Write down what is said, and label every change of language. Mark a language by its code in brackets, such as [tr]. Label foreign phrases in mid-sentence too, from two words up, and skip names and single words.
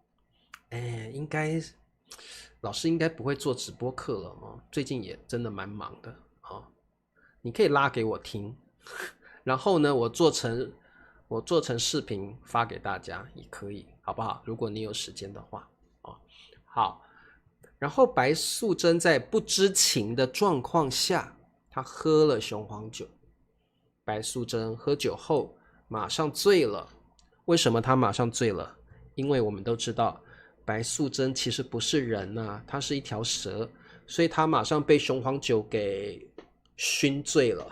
[zh] 老師應該不會做直播課了哦，最近也真的蠻忙的啊。你可以拉給我聽，然後呢，我做成視頻發給大家也可以，好不好？如果你有時間的話，好。然後白素貞在不知情的狀況下，她喝了雄黃酒。白素貞喝酒後馬上醉了。為什麼她馬上醉了？因為我們都知道，白素貞其實不是人啊，她是一條蛇，所以她馬上被雄黃酒給燻醉了。